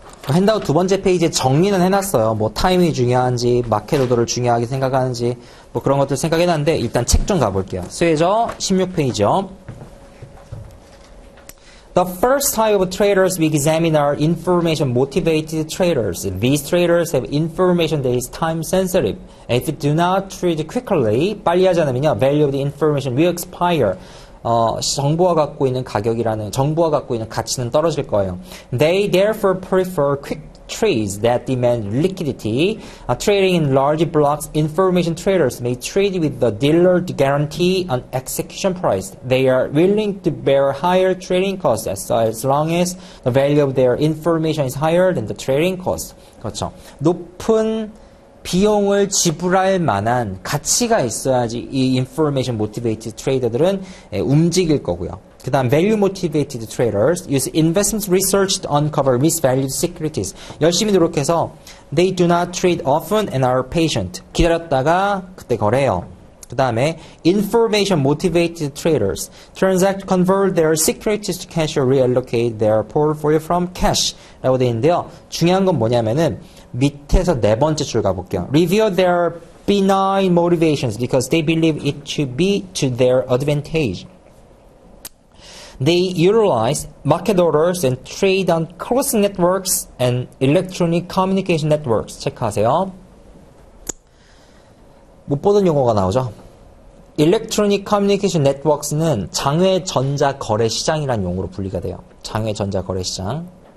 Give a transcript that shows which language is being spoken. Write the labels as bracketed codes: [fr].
[ko] 핸드아웃 두 번째 페이지에 정리는 해놨어요. 뭐 타이밍이 중요한지, 마켓 오더를 중요하게 생각하는지, 뭐 그런 것들 생각해놨는데 일단 책 좀 가볼게요. 스웨저 16페이지요. [en] The first type of traders we examine are information motivated traders. These traders have information that is time sensitive. If you do not trade quickly, [ko] 빨리 하지 않으면요, [en] value of the information will expire. [ko] 정보가 갖고 있는 가격이라는, 정보가 갖고 있는 가치는 떨어질 거예요. [en] They therefore prefer quick trades that demand liquidity. Trading in large blocks, information traders may trade with the dealer to guarantee an execution price. They are willing to bear higher trading costs as long as the value of their information is higher than the trading cost. [ko] 그렇죠. 높은 비용을 지불할 만한 가치가 있어야지 이 information motivated trader들은 움직일 거고요. 그 다음 [en] value motivated traders use investment research to uncover misvalued securities. [ko] 열심히 노력해서 [en] they do not trade often and are patient. [ko] 기다렸다가 그때 거래해요. 그 다음에 [en] information motivated traders transact, convert their securities to cash or reallocate their portfolio from cash [ko] 라고 되어 있는데요. 중요한 건 뭐냐면은 밑에서 네 번째 줄 가볼게요. [en] Review their benign motivations because they believe it to be to their advantage. They utilize market orders and trade on crossing networks and electronic communication networks. [ko] 체크하세요. 못 보던 용어가 나오죠. Electronic Communication Networks는 장외 전자 거래 시장이라는 용어로 분리가 돼요. 장외 전자 거래 시장.